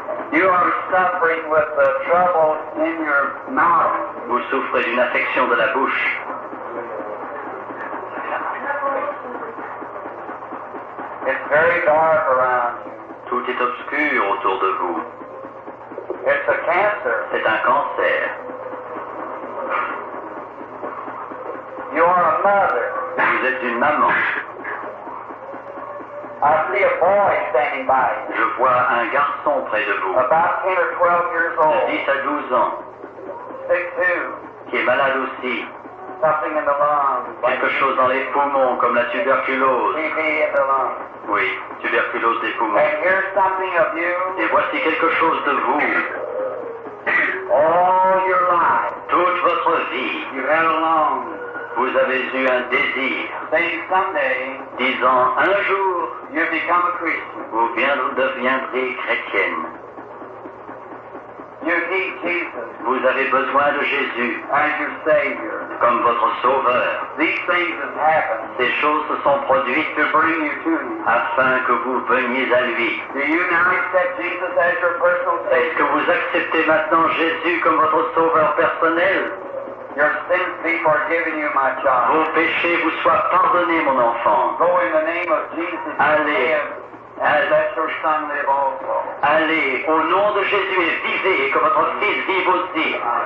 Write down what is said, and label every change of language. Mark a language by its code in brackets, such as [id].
[en] You are suffering with the trouble in your mouth. [fr] Vous souffrez d'une affection de la bouche. [en] It's very dark around you. [fr] Tout est obscur autour de vous. [en] It's a cancer. [fr] C'est un cancer. [en] You are a mother. [fr] Vous êtes une maman. [en] I see a boy standing by you. [fr] Je vois un garçon près de vous. [en] About 10 or 12 years old. [fr] De 10 à 12 ans. [en] Sick too. [fr] Qui est malade aussi. [en] Something in the lungs. [fr] Quelque chose dans les poumons, comme la tuberculose. [en] TB in the lungs. [fr] Oui, tuberculose des poumons. [en] And here's something of you. [fr] Et voici quelque chose de vous. [en] All your life. [fr] Toute votre vie. [en] You had a longing. [fr] Vous avez eu un désir. [en] Saying someday. [fr] Disant un jour. [en] You become a Christian. [fr] Vous deviendrez chrétienne. [en] You need Jesus. [fr] Vous avez besoin de Jésus. [en] As your Savior. [fr] Comme votre sauveur. [en] These things have happened. [fr] Ces choses se sont produites [en] to bring you to him. [fr] Afin que vous veniez à lui. [en] Do you now accept Jesus as your personal Savior? [fr] Est-ce que vous acceptez maintenant Jésus comme votre sauveur personnel? [en] Your sins be forgiven you, my child. [fr] Vos péchés vous soient pardonnés, mon enfant. [en] Go in the name of Jesus. [fr] Allez. [en] And let your son live also. [fr] Allez, au nom de Jésus, et vivez, et que votre fils vive aussi.